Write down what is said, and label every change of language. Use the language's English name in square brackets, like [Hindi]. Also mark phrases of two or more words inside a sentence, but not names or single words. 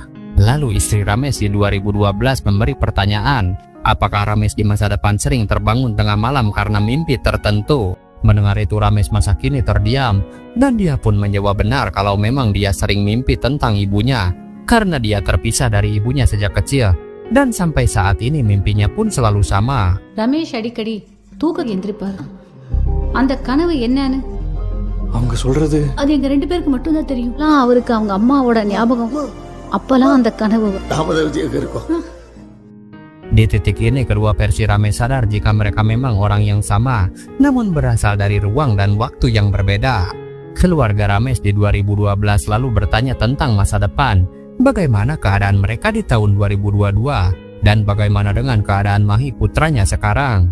[Indonesian] Lalu istri Ramesh di 2012 memberi pertanyaan, apakah Ramesh di masa depan sering terbangun tengah malam karena mimpi tertentu. Mendengar itu Ramesh masa kini terdiam, dan dia pun menjawab benar kalau memang dia sering mimpi tentang ibunya, karena dia terpisah dari ibunya sejak kecil, dan sampai saat ini mimpinya pun selalu sama. [Tamil] ரமேஷ் அடிக்கடி தூக்க எந்திரிப்பாரு. அந்த கனவு என்னன்னு அவங்க சொல்றது அது எங்க 2 பேருக்கு மட்டும்தான் தெரியும். அவருக்கு அவங்க அம்மாவோட ஞாபகம் அப்பெல்லாம் அந்த கனவு [Indonesian] Di titik ini kedua versi Ramesh sadar jika mereka memang orang yang sama, namun berasal dari ruang dan waktu yang berbeda. Keluarga Ramesh di 2012 lalu bertanya tentang masa depan, bagaimana keadaan mereka di tahun 2022, dan bagaimana dengan keadaan Mahi putranya sekarang.